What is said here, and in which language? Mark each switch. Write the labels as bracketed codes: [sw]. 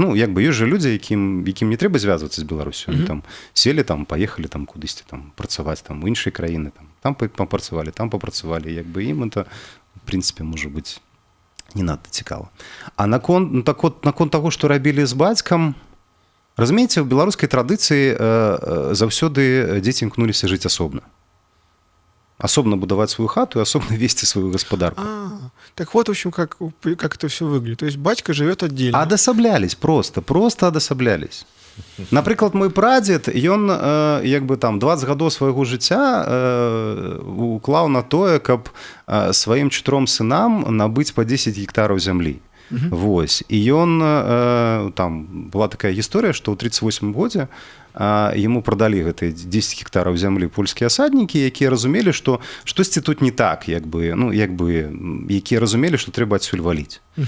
[be] Ну, якби ёсць жа людзі, якім не трэба звязвацца з Беларусю. Они там селі, там паехалі там кудысьці там працаваць там у іншай краіны, там папрацавалі, якби ім это в прынцыпе можа быць не надта цікава. А наконт таго, што рабілі з бацькам, разумееце, у беларускай традыцыі заўсёды дзеці імкнуліся жыць асобна. Асобна будаваць свою хату [ru] и особенно [be] вести свою гаспадарку. [ru] Так вот, в общем, как это все выглядит. То есть батька живет отдельно. [be] Адасаблялись просто адасаблялись. Напрыклад, мой прадзед, ён якби там 20 гадоў свайго жыцця уклаў на тое, каб сваім 4 сынам набыць по 10 гектараў зямлі. Вось. І ён, там была такая гісторыя, што ў 38 годзе ему прадалі гэтыя 10 гектараў зямлі польскія асаднікі, якія разумелі, што штосьці тут не так, якія разумелі, што трэба адсюль валіць.